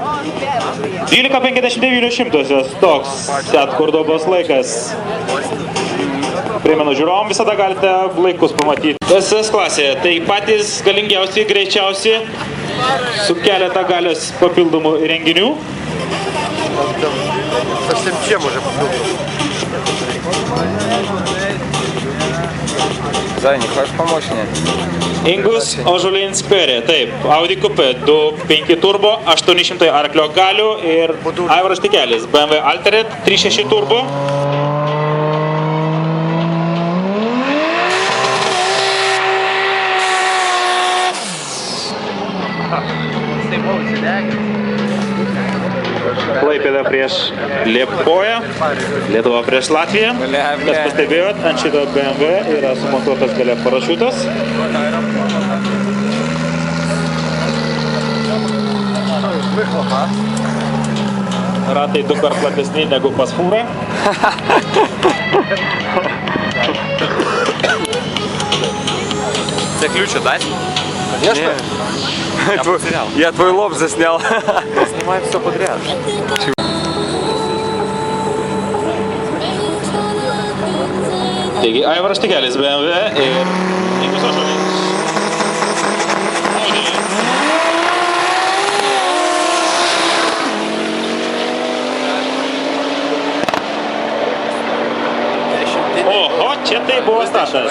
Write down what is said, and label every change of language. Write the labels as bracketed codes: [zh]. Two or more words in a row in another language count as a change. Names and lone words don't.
[lt] 12,59. Toks Seat Cordobos laikas. Primenu žiūrovom, visada galite laikus pamatyti. SS klasė, tai patys galingiausi, greičiausi, su keletą galios papildomų įrenginių. [ru] Совсем чем уже попробовал? Зайник, хочешь помочь мне? [lt] Ingus Ožulins Perė, taip, Audi Coupe 2.5 turbo, 800 arklio galių ir Aivaras Tikelis, BMW Altered 3.6 turbo. Klaipėda prieš Liepoją, Lietuva prieš Latviją. Kas pastebėjot, ant šito BMW yra sumontuotas gale parašiutas. Ratai du kart platesni negu pas fūrą. [ru] Тебе ключ отдать? Конечно. Я твой лоб заснял. Снимаем все подряд. [lt] Taigi, Aivaras Tikelis BMW ir Ingus Ožulins. Oho, čia tai buvo startas.